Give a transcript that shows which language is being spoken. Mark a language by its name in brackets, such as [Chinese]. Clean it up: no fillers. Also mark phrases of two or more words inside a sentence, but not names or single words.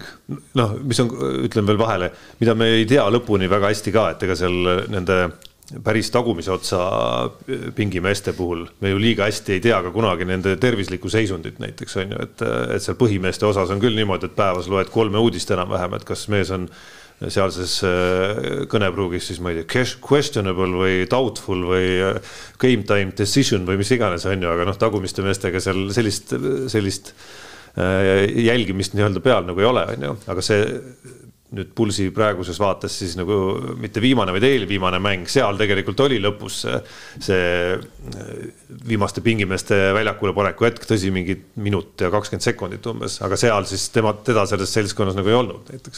[Estonian] Mis on, ütlen veel vahele, mida me ei tea lõpuni väga hästi ka, et ega seal nende päris tagumise otsa pingimeeste puhul me ju liiga hästi ei tea ka kunagi nende tervislikku seisundit näiteks on ju, et seal põhimeeste osas on küll niimoodi, et päevas loed 3 uudist enam vähem, et kas mees on sealses kõnepruugis siis ma ei tea, questionable või doubtful või [English] game time decision [Estonian] või mis iganes on ju, aga tagumiste meestega seal sellist jälgimist nii-öelda peal nagu ei ole, on ju, aga see nüüd Pulsi praeguses vaates siis nagu mitte viimane, vaid eelviimane mäng, seal tegelikult oli lõpus see viimaste pingimeeste väljakule paneku hetk, tõsi mingi minut ja 20 sekundit umbes, aga seal siis teda selles seltskonnas nagu ei olnud näiteks.